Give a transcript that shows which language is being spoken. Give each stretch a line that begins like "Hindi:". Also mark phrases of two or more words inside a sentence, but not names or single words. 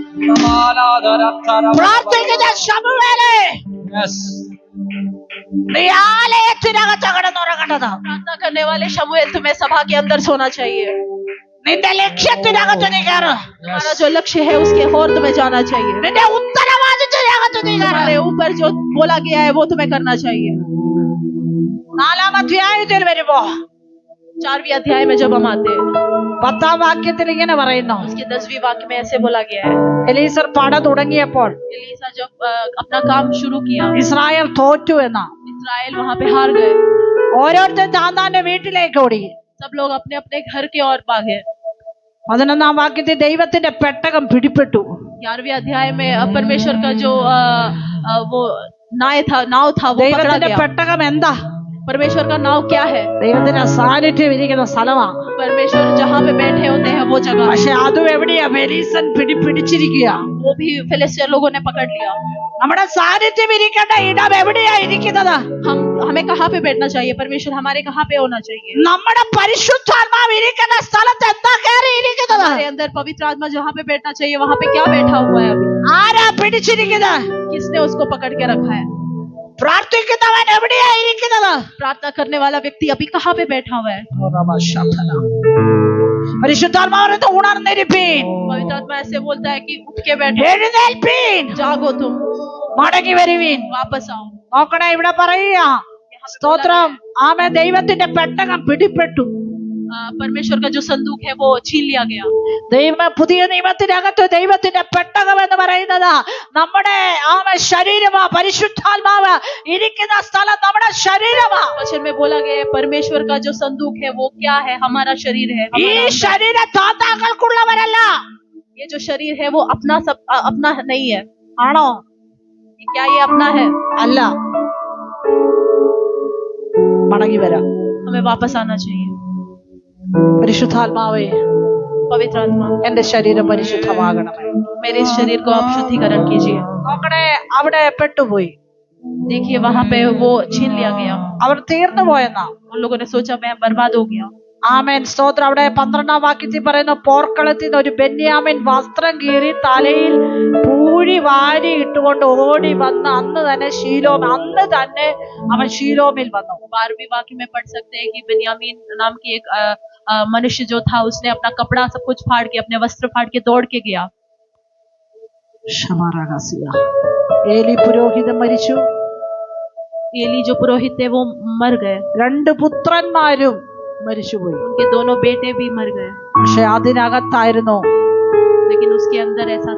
Malayalam: പ്രാർത്ഥിക്കുന്ന ശമൂവേലേ, Yes. നീ ആലയത്തിനകത്ത് കിടന്നുറങ്ങേണ്ടത്.
Hindi: प्रार्थना करने वाले शमूएल, तुम्हें सभा के अंदर सोना चाहिए।
Malayalam: നിന്റെ ലക്ഷ്യത്തിനകത്ത് നീ കയറ്.
Hindi: तुम्हारा जो लक्ष्य है उसके ओर तुम्हें जाना चाहिए।
Malayalam: നിന്റെ ഉത്തരവാദിത്തത്തിനകത്ത് നീ കയറ്.
Hindi: तुम्हारे ऊपर जो बोला गया है वो तुम्हें करना चाहिए।
Malayalam: 4-ാം അധ്യായത്തിൽ വരുമ്പോ
Hindi: 4वीं अध्याय में जब हम आते हैं,
Malayalam: 10-ാം വാക്യത്തിൽ ഇങ്ങനെ പറയുന്നു,
Hindi: उसके 10वीं वाक्य में ऐसे बोला गया है,
Malayalam: എലീസർ പട തുടങ്ങിയപ്പോൾ
Hindi: एलीसा जब अपना काम शुरू किया,
Malayalam: ഇസ്രായേൽ തോറ്റു എന്ന
Hindi: इस्राएल वहां पे हार गए।
Malayalam: ഓരോരുത്തരും താന്താന്റെ വീട്ടിലേക്ക് ഓടി.
Hindi: सब लोग अपने अपने घर की ओर भागे।
Malayalam: 11-ാം വാക്യത്തിൽ ദൈവത്തിന്റെ പെട്ടകം പിടിപ്പെട്ടു.
Hindi: 11वीं अध्याय में परमेश्वर का जो वो नाव था वो पकड़ा
Malayalam: ദൈവത്തിന്റെ
Hindi: गया।
Malayalam: പെട്ടകം എന്താ?
Hindi: परमेश्वर का नाव क्या है?
Malayalam: ദൈവത്തിന്റെ സാന്നിധ്യം ഇരിക്കുന്ന സ്ഥലമാണ്.
Hindi: परमेश्वर जहाँ पे बैठे होते हैं वो जगह है।
Malayalam: പക്ഷെ അതും എവിടെയാ? മെലീസൻ പിടിച്ചിരിക്കുക.
Hindi: वो भी फिलिस्तीन लोगों ने पकड़ लिया।
Malayalam: നമ്മുടെ സാന്നിധ്യം ഇരിക്കേണ്ട ഇടം എവിടെയാ ഇരിക്കുന്നത്?
Hindi: हमें कहाँ पे बैठना चाहिए? परमेश्वर हमारे कहाँ पे होना चाहिए?
Malayalam: നമ്മുടെ പരിശുദ്ധാത്മാവ് ഇരിക്കുന്ന സ്ഥലത്ത് എന്താ കയറി ഇരിക്കുന്നത്?
Hindi: हमारे अंदर पवित्र आत्मा जहाँ पे बैठना चाहिए वहाँ पे क्या बैठा हुआ है? अभी
Malayalam: ആരാ പിടിച്ചിരിക്കുന്നത്?
Hindi: किसने उसको पकड़ के रखा है?
Malayalam: പ്രാർത്ഥിക്കുന്നവൻ എവിടെയാ ഇരിക്കുന്നത്?
Hindi: प्रार्थना करने वाला व्यक्ति अभी कहाँ पे बैठा हुआ है?
Malayalam: പരിശുദ്ധാത്മാവിനെ ഉണർന്നിരിപ്പീൻ,
Hindi: पवित्र आत्मा ऐसे बोलता है कि उठ के बैठो,
Malayalam: എഴുന്നേൽപ്പീൻ,
Hindi: जागो, तुम
Malayalam: മടങ്ങി വരുവീൻ.
Hindi: वापस आओ।
Malayalam: നോക്കണേ, ഇവിടെ പറയുക സ്തോത്രം, ആമേ, ദൈവത്തിന്റെ പെട്ടകം പിടിപ്പെട്ടു.
Hindi: परमेश्वर का जो संदूक है वो छीन लिया गया।
Malayalam: പുതിയ നിയമത്തിനകത്ത് ദൈവത്തിന്റെ പെട്ടകം എന്ന് പറയുന്നത് നമ്മുടെ ആമേ ശരീരമാ. പരിശുദ്ധാത്മാവ് ഇരിക്കുന്ന സ്ഥലം നമ്മുടെ ശരീരമാ.
Hindi: वचन में बोला गया है परमेश्वर का जो संदूक है वो क्या है? हमारा शरीर है।
Malayalam: ഈ ശരീരം താത്താക്കൾക്കുള്ളവരല്ല.
Hindi: ये जो शरीर है वो अपना नहीं है।
Malayalam: ആണോ?
Hindi: क्या ये अपना है?
Malayalam: അല്ല. മടങ്ങി വരാം.
Hindi: हमें वापस आना चाहिए।
Malayalam: പരിശുദ്ധാത്മാവേ,
Hindi: पवित्र आत्मा,
Malayalam: എന്റെ ശരീരം പരിശുദ്ധമാകണമേ.
Hindi: मेरे इस शरीर को आप शुद्धिकरण कीजिए।
Malayalam: നോക്കണേ, അവിടെ പെട്ടുപോയി.
Hindi: देखिए वहां पे वो छीन लिया गया।
Malayalam: അവർ തീർന്നു പോയെന്നാ.
Hindi: उन लोगों ने सोचा मैं बर्बाद हो गया।
Malayalam: ആമേൻ, സ്തോത്രം. അവിടെ 12-ാം വാക്യത്തിൽ പറയുന്ന, പോർക്കളത്തിൽ നിന്ന് ഒരു ബെന്യാമിൻ വസ്ത്രം കീറി തലയിൽ പൂഴി വാരി ഇട്ടുകൊണ്ട് ഓടി വന്ന് അന്ന് തന്നെ അവൻ ശീലോമിൽ വന്നു.
Hindi: 12वीं वाक्य में पढ़ सकते हैं कि बिन्यामीन नाम की एक मनुष्य जो था उसने अपना कपड़ा सब कुछ फाड़ के, अपने वस्त्र फाड़ के दौड़ के गया।
Malayalam: ഏലി പുരോഹിതൻ മരിച്ചു.
Hindi: एली जो पुरोहित थे वो मर गए।
Malayalam: 2 പുത്രന്മാരും മരിച്ചുപോയി.
Hindi: उनके दोनों बेटे भी मर गए।
Malayalam: പക്ഷെ അതിനകത്തായിരുന്നു
Hindi: लेकिन उसके अंदर ऐसा था